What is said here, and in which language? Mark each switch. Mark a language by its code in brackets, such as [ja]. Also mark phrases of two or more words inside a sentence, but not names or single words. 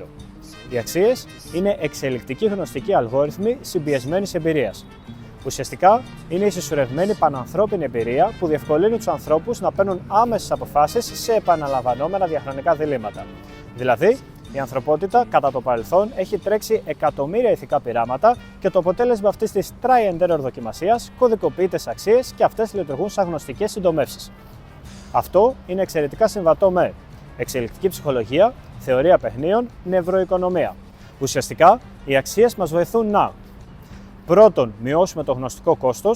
[el] Οι αξίες είναι εξελικτικοί γνωστικοί αλγόριθμοι συμπιεσμένης εμπειρίας. Ουσιαστικά είναι η συσσωρευμένη πανανθρώπινη εμπειρία που διευκολύνει τους ανθρώπους να παίρνουν άμεσες αποφάσεις σε επαναλαμβανόμενα διαχρονικά διλήμματα. Δηλαδή, η ανθρωπότητα κατά το παρελθόν έχει τρέξει εκατομμύρια ηθικά πειράματα και το αποτέλεσμα αυτής της [en] try and error [el] δοκιμασίας κωδικοποιεί τις αξίες και αυτές λειτουργούν σαν γνωστικές συντομεύσεις. Αυτό είναι εξαιρετικά συμβατό με εξελικτική ψυχολογία, θεωρία παιχνίων, νευροοικονομία. Ουσιαστικά, οι αξίες μας βοηθούν να: πρώτον, μειώσουμε το γνωστικό κόστος.